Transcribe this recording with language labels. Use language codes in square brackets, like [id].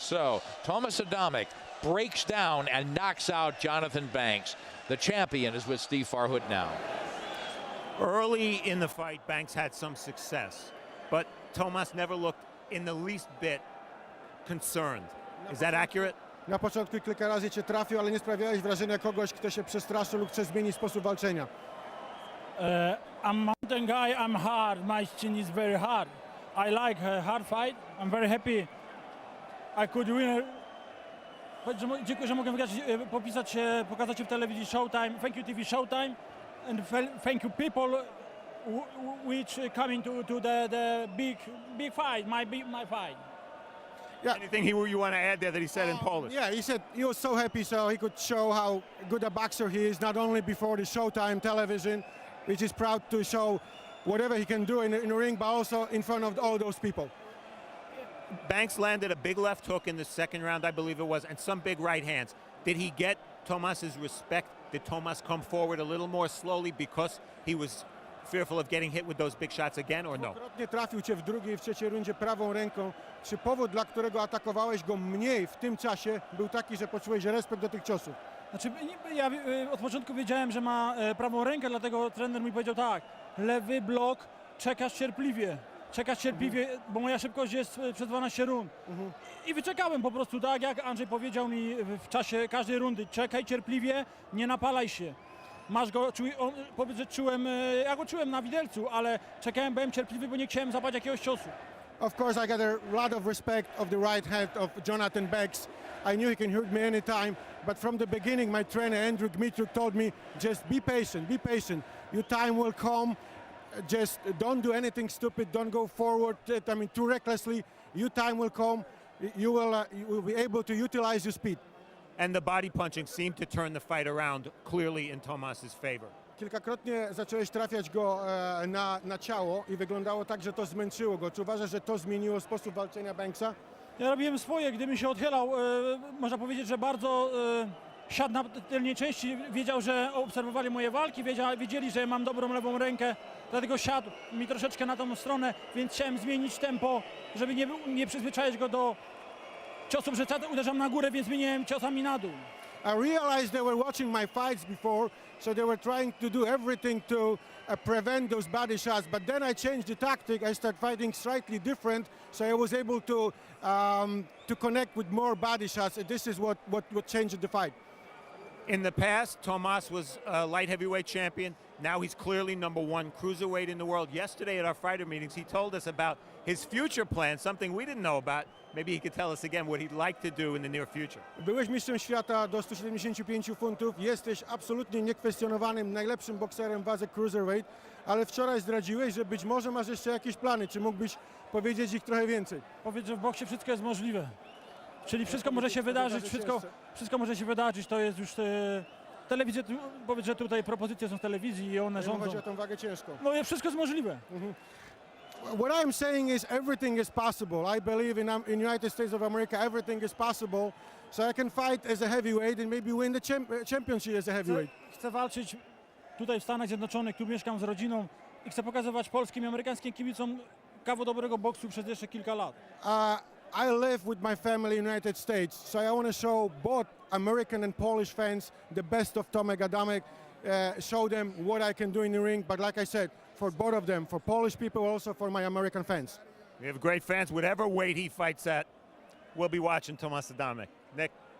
[en] So Tomasz ADAMEK breaks down and knocks out Johnathon Banks. The champion is with Steve Farhood now. Early in the fight, Banks had some success, but Tomasz never looked in the least bit concerned. Is that accurate? [pl] Na początku kilka razy cię trafił, ale nie sprawiałeś wrażenia kogoś, kto się przestraszy lub chce zmienić sposób walczenia. [en] I'm mountain guy, I'm hard, my chin is very hard. I like a hard fight, I'm very happy I could win. [pl] Dziękuję, że mogę wygrać, pokazać się w telewizji Showtime. [en] Thank you TV Showtime and thank you people which coming to the big fight, my fight. Yeah. Anything you want to add there that he said in Polish? Yeah, he said he was so happy so he could show how good a boxer he is, not only before the Showtime television, which is proud to show whatever he can do in the ring, but also in front of all those people. Banks landed a big left hook in the 2nd round, I believe it was, and some big right hands. Did he get Tomas's respect? Did Tomasz come forward a little more slowly because he was fearful of getting hit with those big shots again, or no? [pl] Dwukrotnie trafił cię w drugiej i w trzeciej rundzie prawą ręką. Czy powód, dla którego atakowałeś go mniej w tym czasie, był taki, że poczułeś respekt do tych ciosów? Znaczy, ja od początku wiedziałem, że ma prawą rękę, dlatego trener mi powiedział tak, lewy blok, czekasz cierpliwie, bo moja szybkość jest przez 12 rund. I wyczekałem po prostu tak, jak Andrzej powiedział mi w czasie każdej rundy, czekaj cierpliwie, nie napalaj się. Masz go, powiedz, że ja go czułem na widelcu, ale czekałem, byłem cierpliwy, bo nie chciałem zapaść jakiegoś ciosu. [en] Of course, I got a lot of respect of the right hand of Johnathon Banks. I knew he can hurt me anytime, but from the beginning, my trainer, Andrew Dmitruk, told me, just be patient, be patient. Your time will come. Just don't do anything stupid, don't go forward, too recklessly. Your time will come. You will be able to utilize your speed. And the body punching seemed to turn the fight around clearly in Tomas's favor. [pl] Kilkakrotnie zacząłeś trafiać go na ciało i wyglądało tak, że to zmęczyło go. Czy uważasz, że to zmieniło sposób walczenia Banksa? Ja robiłem swoje, gdybym się odchylał, można powiedzieć, że bardzo siadł na tylnej części, wiedział, że obserwowali moje walki, wiedzieli, że mam dobrą lewą rękę, dlatego siadł mi troszeczkę na tą stronę, więc chciałem zmienić tempo, żeby nie przyzwyczaić go do ciosów, że uderzam na górę, więc zmieniłem ciosami na dół. [en] I realized they were watching my fights before, so they were trying to do everything to prevent those body shots. But then I changed the tactic. I started fighting slightly different, so I was able to connect with more body shots. And this is what changed the fight. In the past, Tomasz was a light heavyweight champion. Now he's clearly #1 cruiserweight in the world. Yesterday at our fighter meetings, he told us about his future plans, something we didn't know about. Maybe he could tell us again what he'd like to do in the near future. [pl] Byłeś mistrzem świata do 175 funtów. Jesteś absolutnie niekwestionowanym najlepszym bokserem w wadze cruiserweight, ale wczoraj zdradziłeś, że być może masz jeszcze jakieś plany. Czy mógłbyś powiedzieć ich trochę więcej? Powiedz, że w boksie wszystko jest możliwe. Czyli wszystko może się wydarzyć, wszystko może się wydarzyć, to jest już telewizja, powiedz, że tutaj propozycje są z telewizji i one rządzą. Chodzi o tą wagę ciężką. No i wszystko jest możliwe. [en] What I'm saying is everything is possible. I believe in United States of America everything is possible. So I can fight as a heavyweight and maybe win the championship as a heavyweight. [pl] Chcę walczyć tutaj w Stanach Zjednoczonych, tu mieszkam z rodziną i chcę pokazywać polskim i amerykańskim kibicom kawał dobrego boksu przez jeszcze kilka lat. [en] I live with my family in the United States, so I want to show both American and Polish fans the best of Tomasz ADAMEK, show them what I can do in the ring, but like I said, for both of them, for Polish people, also for my American fans. We have great fans, whatever weight he fights at, we'll be watching Tomasz ADAMEK. Nick?